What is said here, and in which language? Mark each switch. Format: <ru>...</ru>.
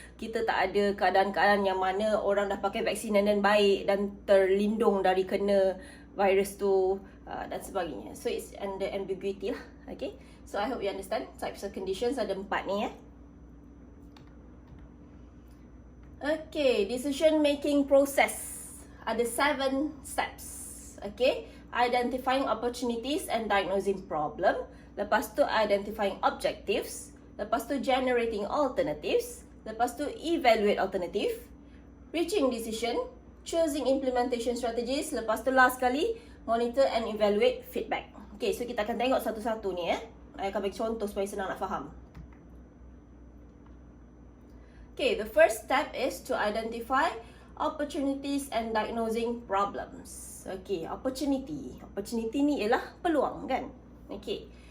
<ms>Kita tak ada keadaan-keadaan yang mana orang dah pakai vaksin dan baik dan terlindung dari kena virus tu dan sebagainya.</ms> <en>So it's under ambiguity lah. Okay, so I hope you understand. Types of conditions</en> <ms>ada 4 ni ya.</ms> <en>Okay, decision making process</en> <ms>ada 7</ms> <en>steps. Okay, identifying opportunities and diagnosing problem.</en> <ms>Lepas tu</ms> <en>identifying objectives. Lepas tu generating alternatives.</en> <ms>Lepas tu</ms> <en>evaluate alternative. Reaching decision. Choosing implementation strategies.</en> <ms>Lepas tu last kali</ms> <en>monitor and evaluate feedback.</en> <ms>Okay, so kita akan tengok satu-satu ni I akan bagi contoh supaya senang nak faham.</ms> <en>Okay, the first step is to identify opportunities and diagnosing problems. Okay, opportunity.</en> <ms>Opportunity ni ialah peluang kan? Okay.</ms>